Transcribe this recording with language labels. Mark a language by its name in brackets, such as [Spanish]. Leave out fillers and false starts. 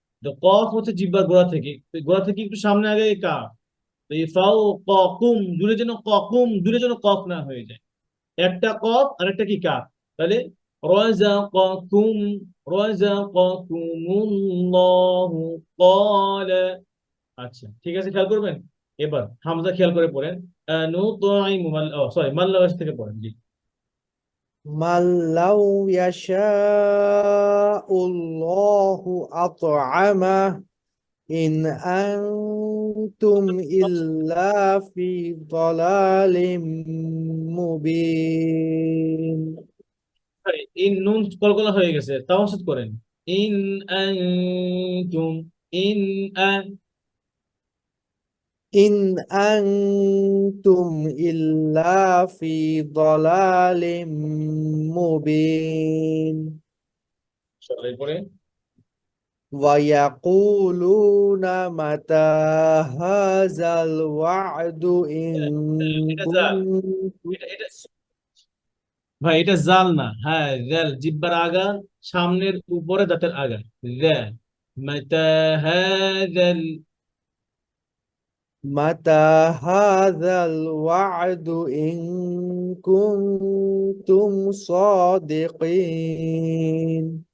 [Bangla] তো কফ হচ্ছে জিহ্বার গোড়া থেকে, তো গোড়া থেকে একটু সামনে আগে কাফ, তো এই ফাও কুম দূরে যেন কুম দূরে যেন কফ না হয়ে যায়, একটা কফ আর একটা কি কাফ, তাহলে রাযাকাকুম, রাযাকাকুমুল্লাহু ক্বালা। আচ্ছা ঠিক আছে, খেয়াল করবেন। এবার হামজা খেয়াল করে পড়েন, নুতাইমু মাল, সরি, মাল্লাওয়াজ থেকে পড়েন, জি। [Arabic] من لو يشاء الله أطعمه إن أنتم إلا في ضلال مبين [Bangla] ইন নুন কলকলা হয়ে গেছে, তাওয়াসুদ করেন, ইন আনতুম, ইন [Arabic] إن أنتم إلا في ضلال مبين [Bangla] এরপরে [Arabic] ويقولون متى هذا الوعد إن [Bangla] এটা জাল, [Arabic] كنتم [Bangla] এটা ভাই এটা জাল না, হ্যাঁ জাল, জিব্বার আগা, সামনের উপরে দাঁতের আগা, জাল, মাতা হাযাল, [Arabic] متى هذا الوعد إن كنتم صادقين